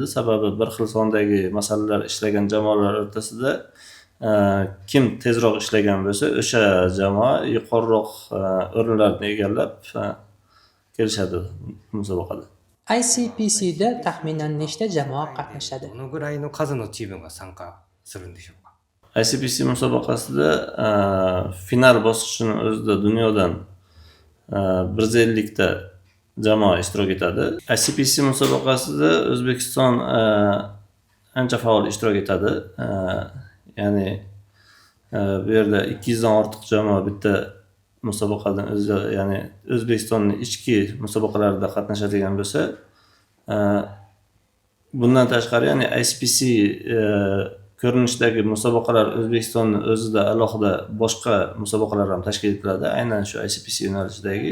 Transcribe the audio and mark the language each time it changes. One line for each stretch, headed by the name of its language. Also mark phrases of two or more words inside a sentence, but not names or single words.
Uzbek: Sababi bir xil sondagi masalalar ishlagan jamoalar o'rtasida kim tezroq ishlagan bo'lsa, o'sha jamoa yuqoriroq o'rinlarni egallab kelishadi musobaqada. ICPC'da taxminan nechta jamoa qatnashadi?
Japanese: どのぐらいの数のチームが参加するんでしょうか。
Uzbek: ICPC musobaqasida final bosqichini o'zida dunyodan 150 ta jamoa ishtirok etadi. ICPC musobaqasida O'zbekiston ancha faol ishtirok etadi. Ya'ni bu yerda 200 dan ortiq jamoa bitta musobaqadan o'zi, ya'ni O'zbekistonning ichki musobaqalarida qatnashadigan bo'lsa, bundan tashqari ya'ni ICPC ko'rinishdagi musobaqalar O'zbekistonning o'zida alohida boshqa musobaqalar ham tashkil etiladi, aynan shu ICPC yo'nalishidagi.